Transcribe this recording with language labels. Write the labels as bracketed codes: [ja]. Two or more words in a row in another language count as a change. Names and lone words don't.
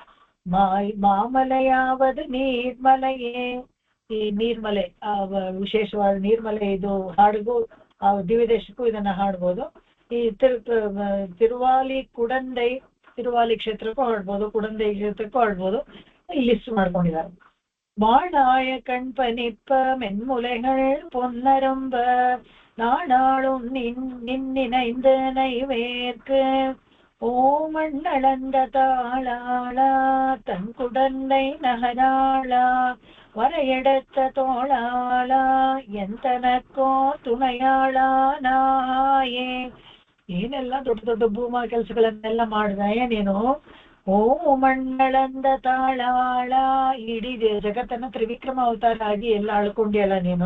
[kn] ಮಾಮಲೆಯಾವದು ನೀರ್ಮಲೆಯೇ, ಈ ನೀರ್ಮಲೆ ವಿಶೇಷವಾದ ನೀರ್ಮಲೆ. ಇದು ಹಾಡಿಗೂ ದಿವ್ಯದೇಶಕ್ಕೂ ಇದನ್ನ ಹಾಡ್ಬೋದು. ಈ ತಿರುವಾಲಿ ಕ್ಷೇತ್ರಕ್ಕೂ ಹಾಡ್ಬೋದು, ಕುಡಂದೈ ಕ್ಷೇತ್ರಕ್ಕೂ ಹಾಡ್ಬೋದು. ಇಲ್ಲಿ ಲಿಸ್ಟ್ ಮಾಡ್ಕೊಂಡಿದ್ದಾರೆ. [ta] மாடாய கண்பனிப்ப மென்முலைகள் பொன்னரம்ப நாடாளும் நின்னினைந்த நைவேற்கு ஓமண்ணளந்த தாளாளா தன் குடந்தை நகராளா வரையெடுத்த தோளாளா என்தனக்கோ துணையாள நாயே. [kn] ಏನೆಲ್ಲ ದೊಡ್ಡ ದೊಡ್ಡ ಭೂಮಾ ಕೆಲಸಗಳನ್ನೆಲ್ಲ ಮಾಡಿದ ನೀನು. [ta] மண்ணளந்த தாளாளா, [kn] ಇಡೀ ಜಗತ್ತನ್ನ ತ್ರಿವಿಕ್ರಮ ಅವತಾರ ಆಗಿ ಎಲ್ಲ ಆಳ್ಕೊಂಡಿಯಲ್ಲ ನೀನು.